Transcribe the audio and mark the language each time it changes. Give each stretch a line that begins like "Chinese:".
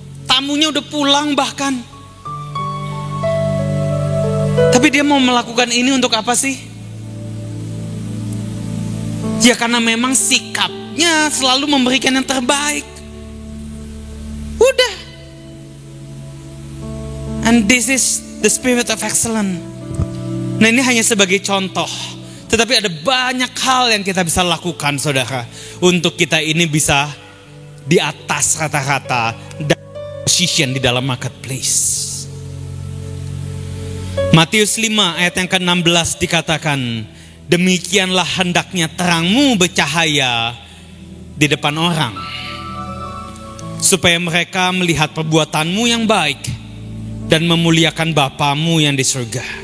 Indonesian: Tamunya udah pulang bahkan. Tapi dia mau melakukan ini untuk apa sih? Ya karena memang sikapnya selalu memberikan yang terbaik. Udah.
English: And this is the spirit of excellence.
Indonesian: Nah, ini hanya sebagai contoh. Tetapi ada banyak hal yang kita bisa lakukan, saudara, untuk kita ini bisa di atas rata-rata dan position di dalam marketplace. Matius 5 ayat yang ke-16 dikatakan, demikianlah hendaknya terangmu bercahaya di depan orang, supaya mereka melihat perbuatanmu yang baik dan memuliakan Bapamu yang di surga.